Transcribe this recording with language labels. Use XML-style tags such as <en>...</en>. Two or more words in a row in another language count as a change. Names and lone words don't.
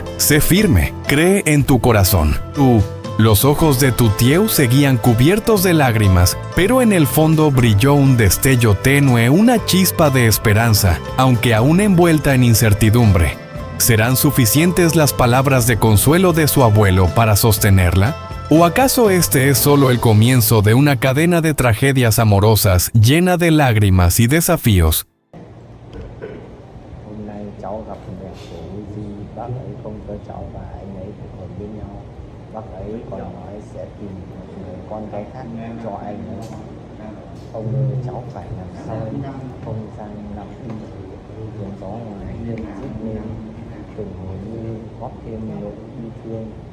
<es>Sé firme, cree en tu corazón. Los ojos de Tutieu seguían cubiertos de lágrimas, pero en el fondo brilló un destello tenue, una chispa de esperanza, aunque aún envuelta en incertidumbre. ¿Serán suficientes las palabras de consuelo de su abuelo para sostenerla? ¿O acaso este es solo el comienzo de una cadena de tragedias amorosas llena de lágrimas y desafíos?</es> <vi>Hôm nay cháu gặp mẹ của Uzi, bác ấy không cho cháu và anh ấy kết hôn với nhau. Bác ấy còn nói sẽ tìm một người con gái khác cho anh ấy. Ông ơi, cháu phải làm sao không gian nằm đi, tiếng gió ngoài hiên rít lên, từng hồi như góp thêm nỗi yêu thương.</vi>